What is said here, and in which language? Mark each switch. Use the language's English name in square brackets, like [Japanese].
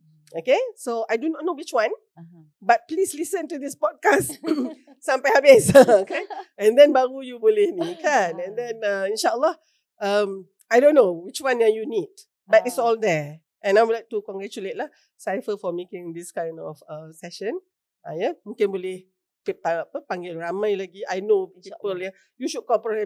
[English] Okay, so I do not know which one, but please listen to this podcast [Malay] sampai habis, [English] okay? And then [Malay] baru you boleh ni kan. [English] And then insyaAllah, I don't know which one yang you need, but it's all there. And I would like to congratulate lah Saiful for making this kind of session. [Malay] Mungkin boleh panggil ramai lagi. [English] I know people you should call Prof.